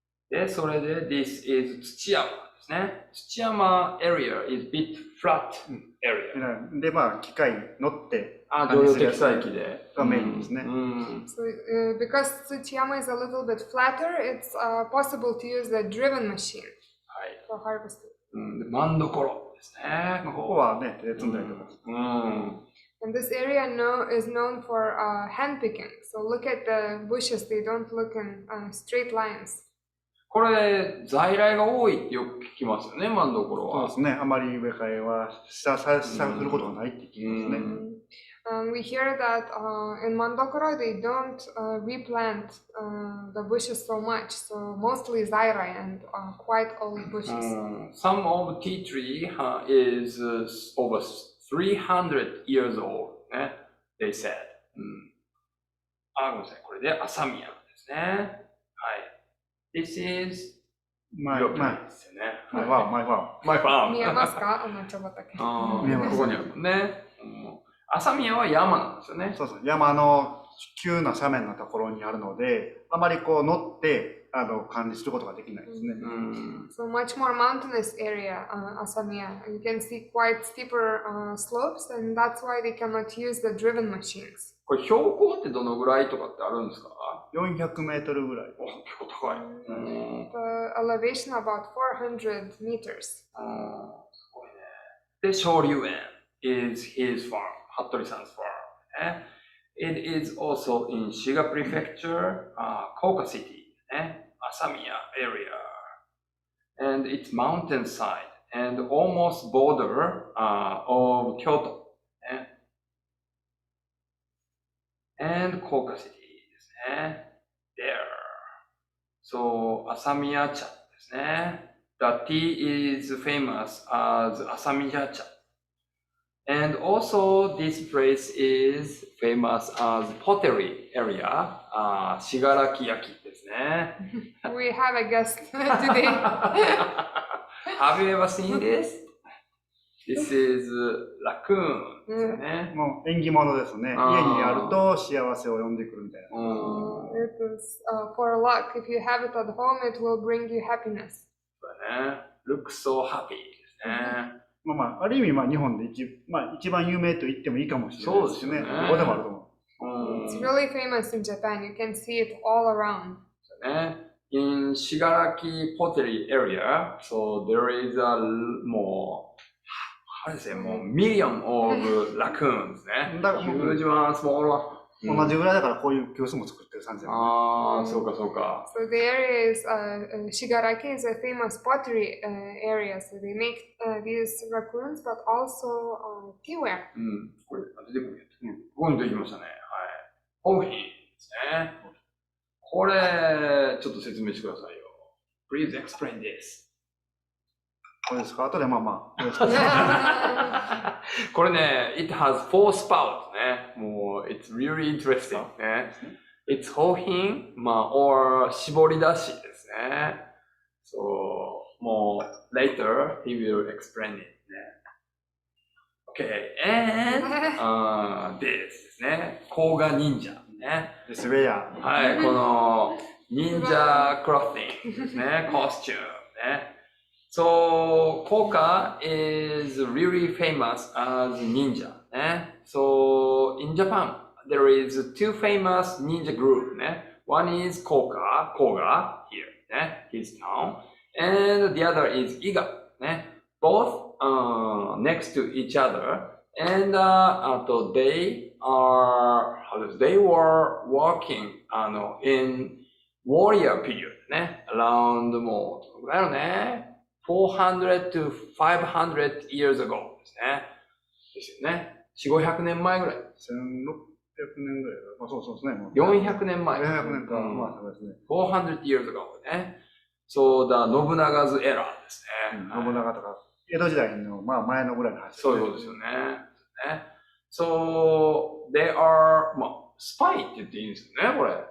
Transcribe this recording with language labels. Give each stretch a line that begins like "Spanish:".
Japanese: で、それで
English: This is
Japanese: 土山ですね。
English: 土山 area is bit flat area.
Japanese: で、機械に乗って、乗用積載機で。がメインですね。
English: So, because Tsuchiyama is a little bit flatter, it's possible to use the driven machine for harvesting.
Japanese: マンドコロですね。ここはね、手で積んだりとか。
English: And this area is known for hand picking. So look at the bushes; they don't look in straight lines.
Japanese: これ在来が多いってよく聞きますよね、マンドコロは。そうですね。あまり植え替えはすることがないって聞きますね。
English: We hear that in Mandokoro they don't replant the bushes so much, so mostly zairai and quite old bushes. Some of tea tree is over 300 years old, they said.
Japanese: ごめんなさい、これでアサミヤですね。
English: はい。This is My farm. My farm.
Japanese: 見えますか？茶畑。見えます。ここにあるもんね。朝宮は山なんですよね。そうそう。山の急な斜面のところにあるので、あまり乗って管理することができないですね。
English: So much more mountainous area, Asamiya. You can see quite steeper slopes, and that's why they cannot use the driven machines.
Japanese: これ標高ってどのぐらいとかってあるんですか？400メートルぐらい。結構高い。
English: The elevation about 400 meters.
Japanese: すごいね。で、
English: 昇竜園 is his farm, 服部さん's farm. It is also in Shiga Prefecture, Koka City, Asamiya area, and its mountainside and almost border of Kyoto, and Koka City
Japanese: ですね。
English: There. So, Asamiya cha
Japanese: ですね。
English: The tea is famous as Asamiya cha. And also, this place is famous as pottery area, Shigaraki yaki
Japanese: ですね。
English: We have a guest today. Have you ever seen this? This is raccoon
Japanese: ですね。もう縁起物ですね。家にあると幸せを呼んでくるみたいな。
English: It is for luck. If you have it at home, it will bring you happiness.
Japanese: そうだね。
English: Look so happy
Japanese: ですね。まあ、ある意味、まあ、日本で一番有名と言ってもいいかもしれないですね。そうですよね。どこでもあると思う。
English: It's really famous in Japan. You can see it all around.
Japanese: そうね。
English: In Shigaraki pottery area, so there is a more, how to say, more million of raccoons ね。
Japanese: だからもう
English: Huge one, small one.
Japanese: 同じぐらいだからこういう教室も作ってる感じだよね。ああ、そうかそうか。
English: So the area is Shigaraki is a famous pottery area. So they make these raccoons, but also teaware.
Japanese: うん。これ、出てくるやつ。ここに出てきましたね。はい。コーヒーですね。これ、ちょっと説明してくださいよ。
English: Please explain this.
Japanese: これですか？後でまあまあ。これね、
English: it has four spouts ね。
Japanese: もう、
English: it's really interesting ね。
Japanese: it's ホーヒン、まあ、or 絞り出しですね。
English: So, もう、later, he will explain it ね。 Okay, and, this
Japanese: ですね。甲賀忍者ね。ですウェア。はい、この、忍者クロッティングですね。
English: costume ね。 So, Koka is really famous as ninja. So, in Japan, there is two famous ninja group. One is Koga here, his town, and the other is Iga. Both next to each other, and they were working in warrior period. Around more, 400 to 500 years ago
Japanese: ですね。ですよね。4、500年前ぐらい。 1600年ぐらいだ。まあそうですね。 400年前。 400年か。まあそうですね。
English: 400 years ago ね。
Japanese: そうだ、信長
English: 's era
Japanese: ですね。信長とか、江戸時代のまあ前のぐらいの話。そういうことですよね。
English: So, they are,
Japanese: まあ、スパイって言っていいんですよね、これ。